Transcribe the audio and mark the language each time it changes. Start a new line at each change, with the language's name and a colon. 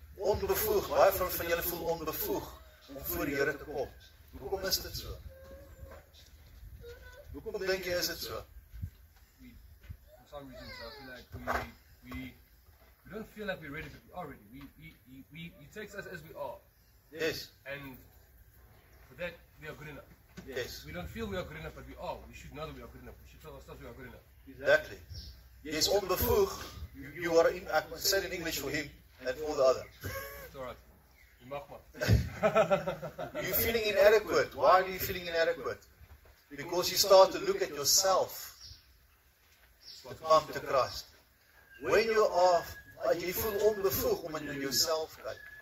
Afrikaans: Onbevoeg, baie van julle voel onbevoeg om voor die Here te kom. Hoekom is dit so? Hoekom denk jy is dit so?
English: For some reason, I feel like we don't feel like we're ready, but we are ready. He takes us as we are. Yes. And for that, we are good enough. Yes. We don't feel we are good enough, but we are. We should know that we are good enough. We should tell ourselves we are good enough. Exactly.
Afrikaans: Jy is onbevoeg.
English: You are in, I said in English for him and for the other. It's alright. You
Afrikaans: mag maar.
English: You're feeling inadequate. Why are you feeling inadequate? Because you start to look at yourself to come to Christ. When you are,
Afrikaans: jy voel onbevoeg omdat jy jouself kyk.